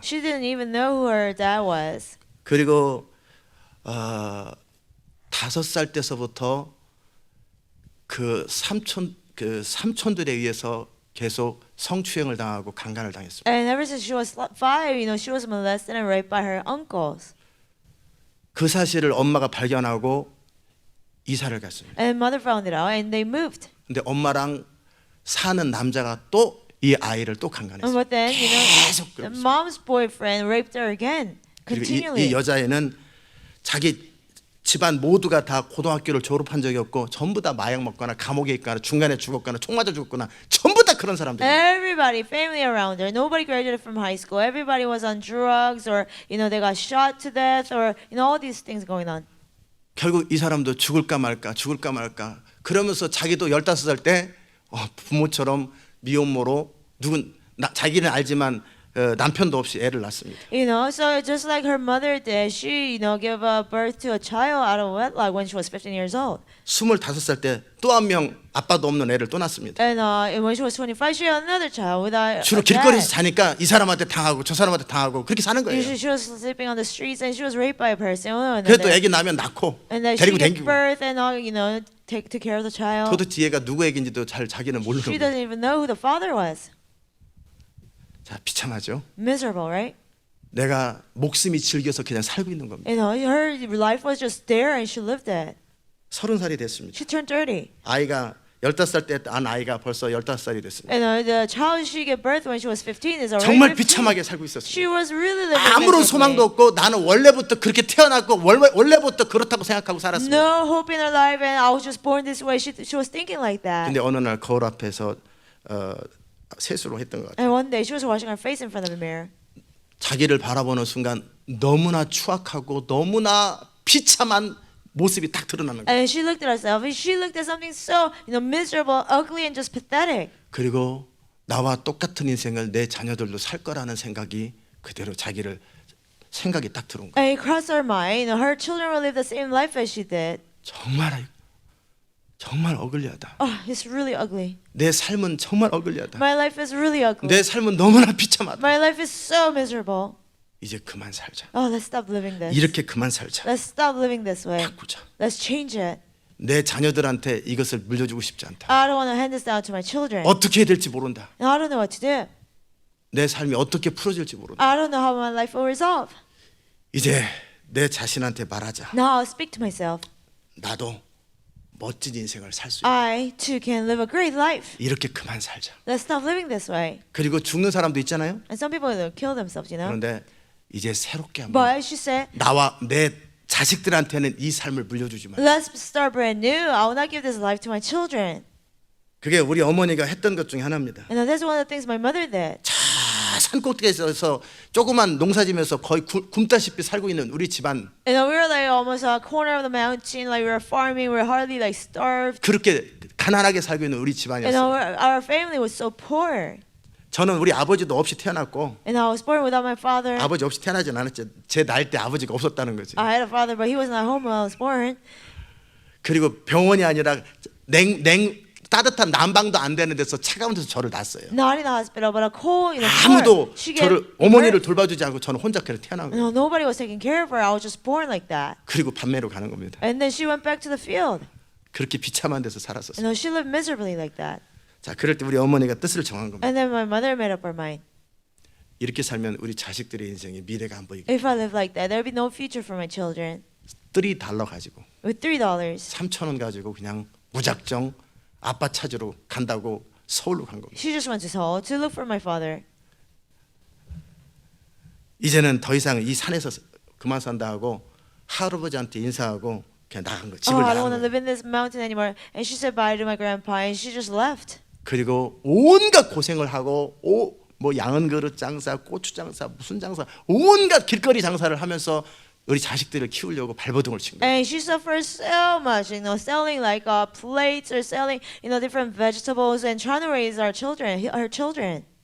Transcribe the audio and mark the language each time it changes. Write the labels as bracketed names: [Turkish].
[English] She didn't even know who her dad was. [Korean] 그리고 5살 때서부터 그 삼촌들에 의해서 계속 성추행을 당하고 강간을 당했습니다. [English] And ever since she was 5, she was molested and raped by her uncles. [Korean] 그 사실을 엄마가 발견하고 이사를 갔습니다. [English] And mother found it out, and they moved. [Korean] 근데 엄마랑 사는 남자가 또 이 아이를 또 강간했어요. [English] But then, [Korean] 계속 [English] the [Korean] 그러면서. [English] mom's boyfriend raped her again, [Korean] 그리고 [English] continually. [Korean] 이 여자애는 자기 집안 모두가 다 고등학교를 졸업한 적이 없고 전부 다 마약 먹거나 감옥에 있거나 중간에 죽었거나 총 맞아 죽었거나 전부 다 그런 사람들이에요. [English] Everybody, family around her, nobody graduated from high school. Everybody was on drugs, or they got shot to death, or all these things going on. [Korean] 결국 이 사람도 죽을까 말까 그러면서 자기도 15살 때 부모처럼 미혼모로 자기는 알지만 남편도 없이 애를 낳습니다. [English] You know, so just like her mother did, she, gave birth to a child out of wedlock when she was 15 years old. [Korean] 25살 때 또 한 명 아빠도 없는 애를 또 낳습니다. [English] And when she was 25, she had another child without [Korean] 주로 [English] a dad. [Korean] 길거리에서 자니까 이 사람한테 당하고 저 사람한테 당하고 그렇게 사는 거예요. [English] Usually she was sleeping on the streets and she was raped by a person. And [Korean] 그래도 [English] then, [Korean] 애기 낳으면 낳고 [English] and then she [Korean] 데리고 [English] gave [Korean] 댕기고 [English] birth and took care of the child. [Korean] 도대체 얘가 누구 애기인지도 잘 자기는 모르는 [English] She [Korean] 거예요. [English] doesn't even know who the father was. [Korean] 자, 비참하죠. [English] Miserable, right? [Korean] 내가 목숨이 질겨서 그냥 살고 있는 겁니다. [English] Her life was just there and she lived it. [Korean] 30살이 됐습니다. [English] She turned 30. [Korean] 아이가 15살 때 안 아이가 벌써 15살이 됐습니다. [English] And the child she gave birth when she was 15 is already [Korean] 정말 [English] 15. [Korean] 비참하게 살고 [English] She [Korean] 있었습니다. [English] was really living [Korean] 아무런 [English] miserably. [Korean] 소망도 없고 나는 원래부터 그렇게 태어났고 원래부터 그렇다고 생각하고 살았습니다. [English] No hope in her life and I was just born this way. She was thinking like that. [Korean] 근데 어느 날 거울 앞에서 세수를 했던 것 같아요. [English] And one day she was washing her face in front of the mirror. [Korean] 자기를 바라보는 순간 너무나 추악하고 너무나 비참한 모습이 딱 드러나는 거예요. [English] And she looked at herself and she looked at something so miserable, ugly and just pathetic. [Korean] 그리고 나와 똑같은 인생을 내 자녀들도 살 거라는 생각이 그대로 자기를 생각이 딱 들어온 거예요. [English] And it crossed her mind, her children will live the same life as she did. [Korean] 정말 어글리하다. [English] Oh, it's really ugly. [Korean] 내 삶은 정말 어글리하다. [English] My life is really ugly. [Korean] 내 삶은 너무나 비참하다. [English] My life is so miserable. [Korean] 이제 그만 살자. [English] Oh, let's stop living this. [Korean] 이렇게 그만 살자. [English] Let's stop living this way. [Korean] 바꾸자. [English] Let's change it. [Korean] 내 자녀들한테 이것을 물려주고 싶지 않다. [English] I don't want to hand this down to my children. [Korean] 어떻게 해야 될지 모른다. [English] I don't know what to do. [Korean] 내 삶이 어떻게 풀어질지 모른다. [English] I don't know how my life will resolve. [Korean] 이제 내 자신한테 말하자. [English] Now I'll speak to myself. [Korean] 나도 멋진 인생을 살 수 있다. [English] I too can live a great life. [Korean] 이렇게 그만 살자. [English] Let's stop living this way. [Korean] 그리고 죽는 사람도 있잖아요. [English] And some people will kill themselves, [Korean] 그런데 이제 새롭게 한번 [English] But she said, [Korean] 나와 내 자식들한테는 이 삶을 물려주지 마. [English] let's start brand new. I will not give this life to my children. [Korean] 그게 우리 어머니가 했던 것 중에 하나입니다. [English] And that's one of the things my mother did. [Korean] 산꼭대기에서 조그만 농사지면서 거의 굶다시피 살고 있는 우리 집안, [English] We were like almost a corner of the mountain, like we were farming. We were hardly like starved. [Korean] 그렇게 가난하게 살고 있는 우리 집안이었어요. [English] Our family was so poor. [Korean] 저는 우리 아버지도 없이 태어났고 [English] And I was born without my father. [Korean] 아버지 없이 태어나진 않았죠. 제 나이 때 아버지가 없었다는 거지. [English] I had a father, but he was not home when I was born. [Korean] 그리고 병원이 아니라 따뜻한 난방도 안 되는 데서 차가운 데서 저를 낳았어요. [English] Not in the hospital, but a cold, [Korean] 아무도 [English] she gave [Korean] 저를 어머니를 돌봐주지 않고 저는 혼자 그렇게 태어난 거예요. [English] nobody was taking care of her. I was just born like that. [Korean] 그리고 밤매로 가는 겁니다. [English] And then she went back to the field. [Korean] 그렇게 비참한 데서 살았었어요. [English] She lived miserably like that. [Korean] 자, 그럴 때 우리 어머니가 뜻을 정한 겁니다. [English] And then my mother made up her mind. [Korean] 이렇게 살면 우리 자식들의 인생에 미래가 안 보이고 [English] If I live like that, there'll be no future for my children. [Korean] $3 가지고 [English] With $3, [Korean] 3,000원 가지고 그냥 무작정 아빠 찾으러 간다고 서울로 간 겁니다. [English] she just went to Seoul to look for my father. [Korean] 이제는 더 이상 이 산에서 그만 산다 하고 할아버지한테 인사하고 그냥 나간 거 집을 [English] I don't [Korean] 나간 [English] want to [Korean] 거. [English] live in this mountain anymore. And she said bye to my grandpa, and she just left. [Korean] 그리고 온갖 고생을 하고 뭐 양은 그릇 장사, 고추 장사, 무슨 장사, 온갖 길거리 장사를 하면서 우리 자식들을 키우려고 발버둥을 친 거예요. [English] And she suffered so much, selling like plates or selling, different vegetables and trying to raise our children, her children.